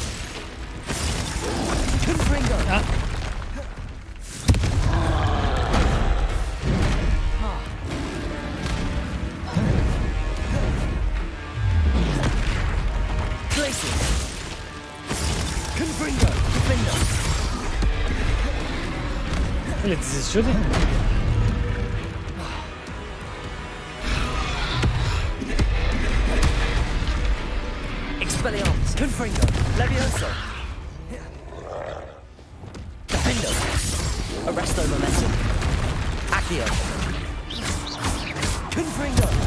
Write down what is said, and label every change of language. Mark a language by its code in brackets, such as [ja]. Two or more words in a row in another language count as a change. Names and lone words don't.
[la] Confringo. Glacius. Confringo. Defendo. [pt] ele desistiu dele? [la] Expelliarmus. Confringo. Levioso. Defendo. Arresto momentum. Accio. Confringo.